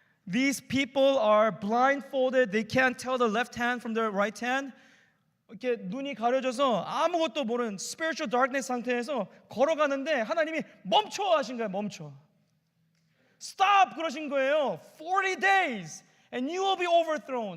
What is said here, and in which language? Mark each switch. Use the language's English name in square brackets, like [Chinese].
[English] These people are blindfolded. They can't tell the left hand from the right hand. [Korean] 이렇게 눈이 가려져서 아무것도 모르는 spiritual darkness 상태에서 걸어가는데 하나님이 멈춰 하신 거예요. 멈춰. Stop 그러신 거예요. [English] 40 days and you will be overthrown.